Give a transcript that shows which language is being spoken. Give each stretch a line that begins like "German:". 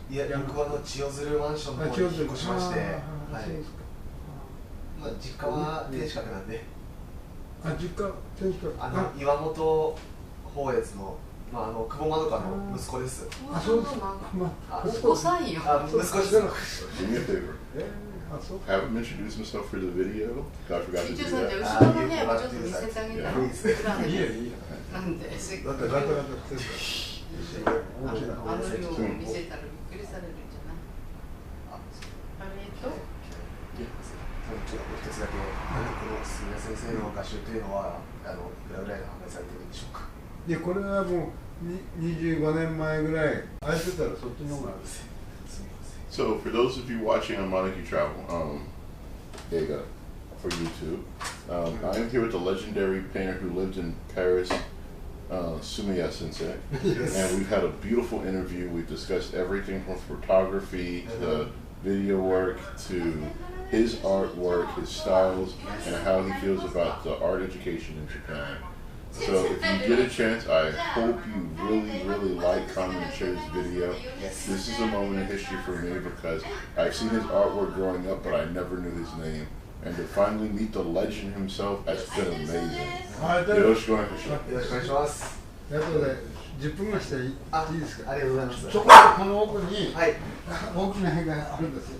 Japanese: いや、僕は千代鶴マンションの方に引っ越しまして、はい。まあ実家は天守閣なんで。実家天守閣。岩本宝越の久保まどかの息子です。そうです。お子さんよ。息子です。
English: Do me a favor. Have him introduce himself for the video. I forgot to do
Japanese: 後ろ
English: that.
Japanese: の部屋もちょっと見せてあげたら。いやなんで。だってガタガタしてるから。あの量を見せたらびっくりされるんじゃない？あれと。ちょっと一つだけ、このすみや先生の画集というのは、いくらぐらいで販売されているんでしょうか？で、これはもう25年前ぐらい、空いてたらそっちの方がある。
English: So for those of you watching on Monarchy Travel, Ega, for YouTube, I am here with the legendary painter who lived in Paris, Sumiya Sensei, and we've had a beautiful interview. We've discussed everything from photography to video work to his artwork, his styles, and how he feels about the art education in Japan. So if you get a chance, I hope you really like, comment, and share this video. This is a moment in history for me because I've seen his artwork growing up, but I never knew his name. And to finally meet the legend himself has been amazing.
Japanese: よろしくお願いします。よろしくお願いします。あとで10分ぐらいしていいですか？ありがとうございます。ちょっとこの奥に大きな部屋があるんですよ。